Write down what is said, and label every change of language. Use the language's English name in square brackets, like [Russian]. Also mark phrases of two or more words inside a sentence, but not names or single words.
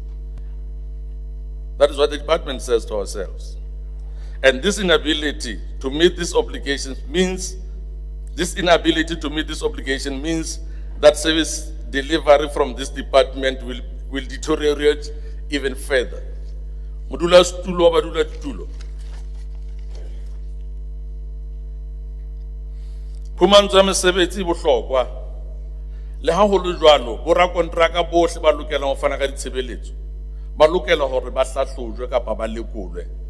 [English] That is what the department says to ourselves. And this inability to meet these obligations means, that service delivery from this department will deteriorate even further. [Southern Sotho] Modula stulo wa badula tulo. Phumantsho ya mesebetsi e bohlokwa. Le ha ho le jwalo, bo rakontraka bohle ba lokela ho fana ka ditshebeletso. Ba lokela hore ba hlahlojwe kapa ba lekolwe.